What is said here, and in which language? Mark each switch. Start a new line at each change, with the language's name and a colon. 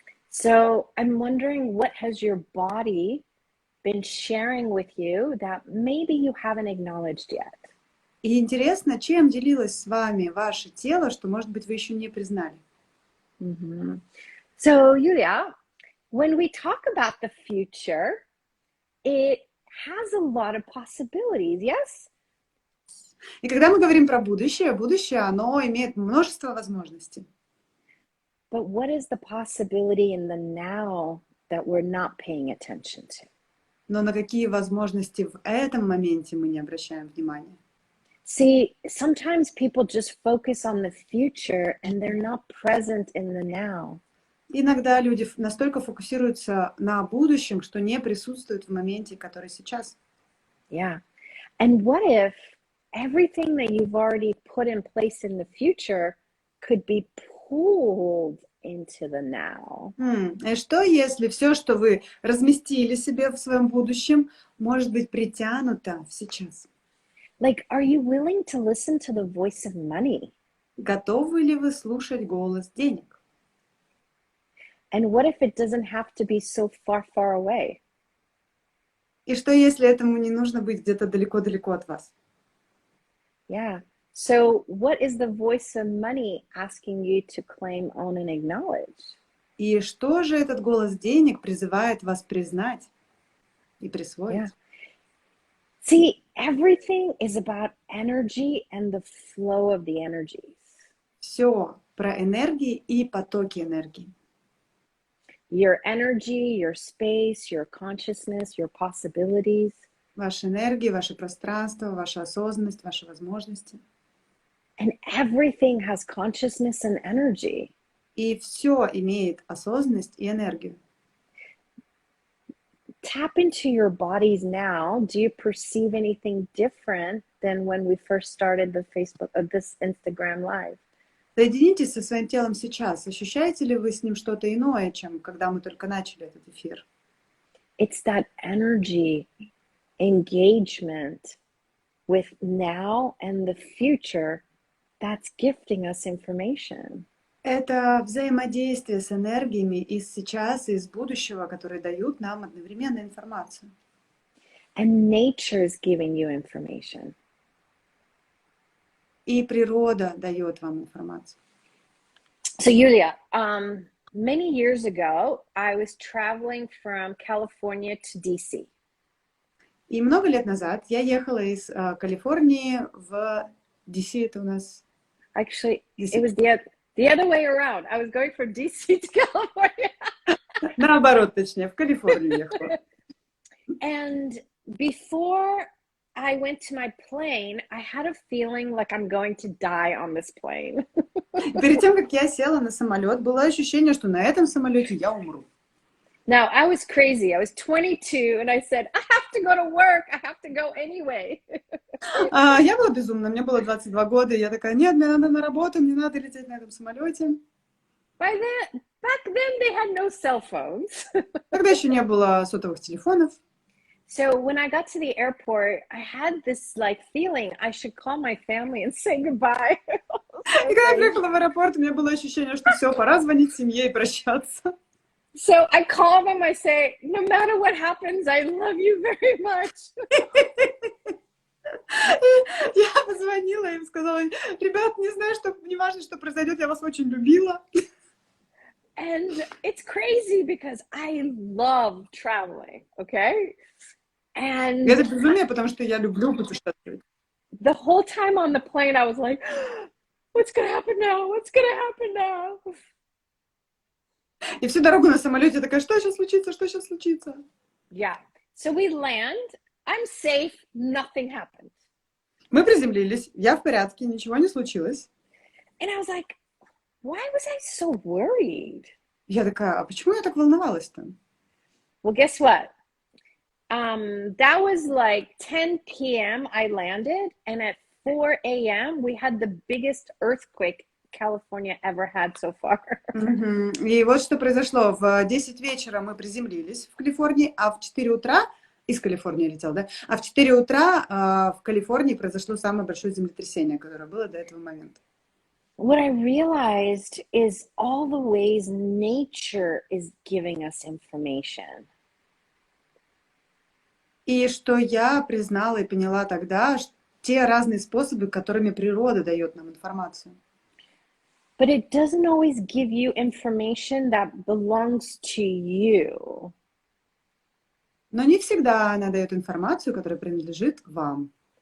English: So I'm wondering, what has your body been sharing with you that maybe you haven't acknowledged yet?
Russian: И интересно, чем делилось с вами ваше тело, что, может быть, вы еще не признали. Mm-hmm.
English: So, Yulia, when we talk about the future, it has a lot of possibilities, yes?
Russian: И когда мы говорим про будущее, оно имеет множество возможностей.
English: But what is the possibility in the now that we're not paying attention to?
Russian: Но на какие возможности в этом моменте мы не обращаем внимания?
English: See, sometimes people just focus on the future and they're not present in the now.
Russian: Иногда люди настолько фокусируются на будущем, что не присутствуют в моменте, который сейчас. Yeah.
English: And what if everything that you've already put in place in the future could be pulled into the now?
Russian: И что, если все, что вы разместили себе в своем будущем, может быть притянуто в сейчас?
English: Like, are you willing to listen to the voice of money?
Russian: Готовы ли вы слушать голос денег?
English: And what if it doesn't have to be so far, far away?
Russian: И что, если этому не нужно быть где-то далеко-далеко от вас? Yeah.
English: So what is the voice of money asking you to claim, own, and acknowledge?
Russian: И что же этот голос денег призывает вас признать и присвоить? Yeah.
English: See, everything is about energy and the flow of the energies.
Russian: Все про энергии и потоки энергии.
English: Your energy, your space, your consciousness, your possibilities.
Russian: Ваша энергия, ваше пространство, ваша осознанность, ваши возможности.
English: And everything has consciousness and energy.
Russian: И все имеет осознанность и энергию.
English: Tap into your bodies now. Do you perceive anything different than when we first started the Facebook of this Instagram live?
Russian: Соединитесь со своим телом сейчас. Ощущаете ли вы с ним что-то иное, чем когда мы только начали этот эфир?
English: It's that energy, engagement with now and the future that's gifting us information.
Russian: Это взаимодействие с энергиями из сейчас и из будущего, которые дают нам одновременно информацию.
English: And nature is giving you information.
Russian: И природа дает вам информацию.
English: So, Yulia, many years ago, I was traveling from California to DC.
Russian: И много лет назад я ехала из Калифорнии в DC, это у нас...
English: Actually,
Russian: DC.
English: it was the other way around. I was going from DC to California.
Russian: Наоборот, точнее, в Калифорнию ехала.
English: And before I went to my plane, I had a feeling like I'm going to die on this plane.
Russian: Перед тем, как я села на самолет, было ощущение, что на этом самолете я умру.
English: Now, I was crazy. I was 22, and I said, I have to go to work. I have to go anyway.
Russian: Я была безумна, мне было 22 года, и я такая, нет, мне надо на работу, мне надо лететь на этом самолете.
English: Back then, they had no cell phones.
Russian: Тогда еще не было сотовых телефонов.
English: So when I got to the airport, I had this like feeling I should call my family and say goodbye.
Russian: И когда я приехала в аэропорт, у меня было ощущение, что все, пора звонить семье и прощаться.
English: So I call them, I say, no matter what happens, I love you very much.
Russian: Я позвонила им, сказала, ребят, не знаю, что, не важно, что произойдет, я вас очень любила.
English: And it's crazy because I love traveling, okay? And
Russian: Это безумие, потому что я люблю путешествовать.
English: the whole time on the plane, I was like, what's going to happen now? What's going to happen now?
Russian: И всю дорогу на самолете такая, что сейчас случится, что сейчас случится?
English: Yeah. So we land. I'm safe. Nothing happened.
Russian: Мы приземлились, я в порядке, ничего не случилось.
English: And I was like, why was I so worried?
Russian: Я такая, а почему я так волновалась-то?
English: Well, guess what? That was like 10 p.m. I landed, and at 4 a.m. we had the biggest earthquake California ever had so far.
Russian: И вот что произошло. В 10 вечера мы приземлились в Калифорнии, а в 4 утра, из Калифорнии летел, да? А в 4 утра в Калифорнии произошло самое большое землетрясение, которое было до этого момента.
English: What I realized is all the ways nature is giving us information.
Russian: И что я признала и поняла тогда, те разные способы, которыми природа дает нам информацию.
English: But it doesn't always give you information that belongs to you.
Russian: Но не всегда она дает информацию, которая принадлежит вам.